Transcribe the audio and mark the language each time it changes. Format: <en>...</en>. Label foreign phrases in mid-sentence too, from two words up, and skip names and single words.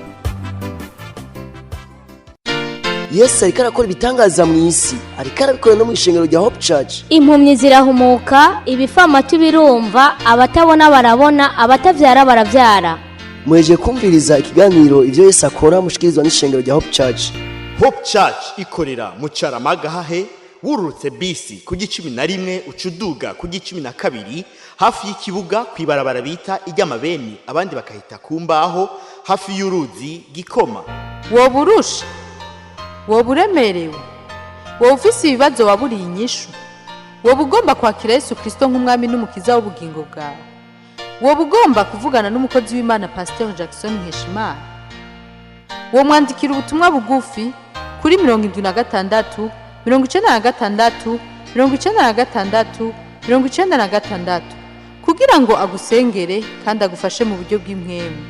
<rn>Yesu ariko arakora ibitangaza mu isi, ariko arabikora no mu ishengero rya Hope Church. Impumyi zirahumuka, ibifamatu birumva, abatabona barabona, abatavyara baravyara. Mweje kumviriza ikiganiro ivyo Yesu akora mushikirizwa n'ishengero rya Hope Church. Hope Church ikorera mu Caramagahahe, wururutse bisi ku 11 ucuduga ku 12 hafi y'ikibuga kwibarabara bita iry'amabeni, abandi bakahita kumbaho hafi y'uruzi Gikoma. Woburusha, woburemerewe, wowe ufise ibibazo waburiye inyishu, wowe ugomba kwakira Yesu Kristo nk'umwami n'umukiza w'ubugingo bwawe, wowe ugomba kuvugana n'umukozi w'Imana Pasteur Jackson Nkeshimana, wowe mwandikira ubutumwa bugufi kuri 76 96 96 96 kugira ngo agusengere kandi agufashe mu buryo bw'impwemu.</rn>